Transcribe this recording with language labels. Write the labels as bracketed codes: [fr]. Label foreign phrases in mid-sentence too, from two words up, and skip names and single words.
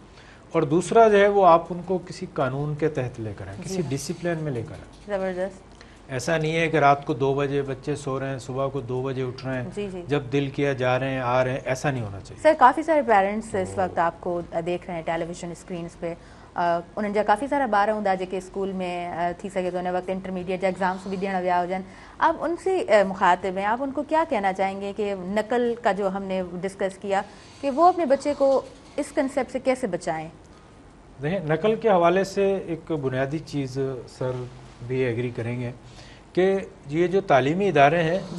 [ur] اور دوسرا جو ہے وہ آپ ان کو کسی قانون کے تحت لے کر آئیں، کسی ڈسپلن میں لے کر آئیں. زبردست. ایسا نہیں ہے کہ رات کو 2 بجے بچے سو رہے ہیں، صبح کو 2 بجے اٹھ رہے ہیں, جی جی جب دل کیا جا رہے ہیں، آ رہے ہیں، ایسا نہیں ہونا چاہیے. سر کافی سارے پیرنٹس اس وقت آپ کو دیکھ رہے ہیں ٹیلی ویژن اسکرینز پے. [sd] उन्हनि जा काफ़ी सारा ॿार हूंदा जेके स्कूल में थी सके तो उन वक्त इंटरमीडिएट जा एग्ज़ाम्स भी ॾियण विया हुजनि। [ur] آپ ان سے مخاطب ہیں، آپ ان کو کیا کہنا چاہیں گے کہ نقل کا جو ہم نے ڈسکس کیا کہ وہ اپنے بچے کو اس کانسیپٹ سے کیسے بچائیں? دیکھیں نقل کے حوالے سے ایک بنیادی چیز سر بھی ایگری کریں گے کہ یہ جو تعلیمی ادارے ہیں یہ